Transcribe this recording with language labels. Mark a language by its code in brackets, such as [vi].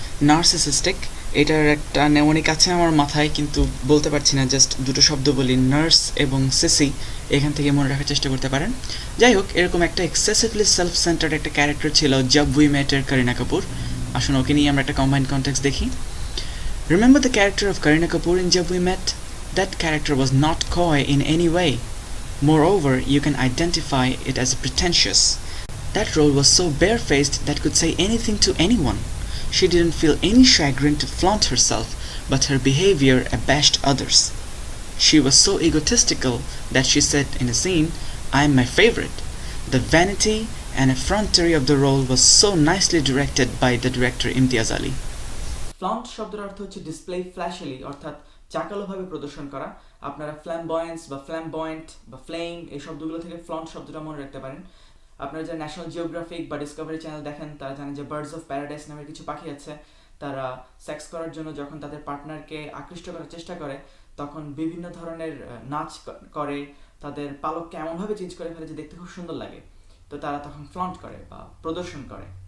[bn] Narcissistic, এটার একটা mnemonic আছে আমার মাথায় কিন্তু বলতে পারছি না, জাস্ট দুটো শব্দ বলি, নার্স এবং সিসি, এখান থেকে মনে রাখার চেষ্টা করতে পারেন। যাই হোক, এরকম একটা [en] excessively self centred [bn] একটা ক্যারেক্টার ছিল জব উই মেটের করিনা কাপুর। আসুন ওকে নিয়ে আমরা একটা কম্বাইন্ড কনটেক্সট দেখি। [en] Remember the character of Kareena Kapoor in Jab We Met? That character was not coy in any way. Moreover, you can identify it as pretentious. That role was so barefaced that could say anything to anyone. She didn't feel any chagrin to flaunt herself, but her behavior abashed others. She was so egotistical that she said in a scene, "I am my favorite." The vanity and effrontery of the role was so nicely directed by the director Imtiaz Ali. [bn] Flaunt শব্দের অর্থ হচ্ছে [en] display flashily, [bn] অর্থাৎ চাকালোভাবে প্রদর্শন করা। আপনারা flamboyance বা flamboyant বা flame এই শব্দগুলো থেকে ফ্লন্ট শব্দটা মনে রাখতে পারেন। আপনারা যারা ন্যাশনাল জিওগ্রাফিক বা ডিসকভারি চ্যানেল দেখেন তারা জানেন যে বার্ডস অফ প্যারাডাইস নামের কিছু পাখি আছে, তারা সেক্স করার জন্য যখন তাদের পার্টনারকে আকৃষ্ট করার চেষ্টা করে তখন বিভিন্ন ধরনের নাচ করে, তাদের পালককে এমনভাবে চেঞ্জ করে ফেলে যে দেখতে খুব সুন্দর লাগে, তো তারা তখন ফ্লন্ট করে বা প্রদর্শন করে।